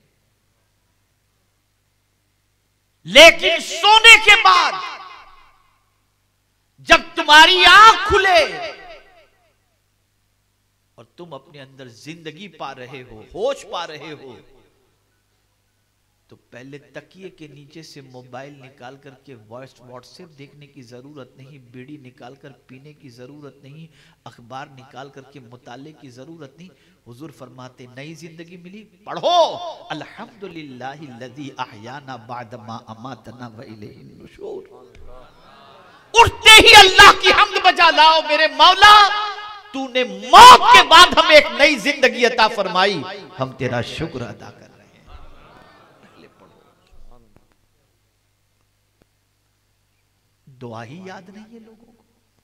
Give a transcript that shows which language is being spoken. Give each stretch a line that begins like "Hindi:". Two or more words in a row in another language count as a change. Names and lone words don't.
Hindi: लेकिन सोने के बाद जब तुम्हारी आंख खुले और तुम अपने अंदर जिंदगी पा रहे हो, होश पा रहे हो, तो पहले तकिए के नीचे से मोबाइल निकाल करके व्हाट्सएप देखने की जरूरत नहीं, बीड़ी निकाल कर पीने की जरूरत नहीं, अखबार निकाल करके मुताले की जरूरत नहीं। हुजूर फरमाते नई जिंदगी मिली, पढ़ो
Arabic: الحمد لله الذي أحيانا بعد ما أماتنا وإليه النشور.
Hindi: उठते ही अल्लाह की हम्द बजा लाओ, मेरे मौला तूने मौत के बाद हमें एक नई जिंदगी अता फरमाई, हम तेरा शुक्र अदा कर। दुआ ही याद नहीं है लोगों को।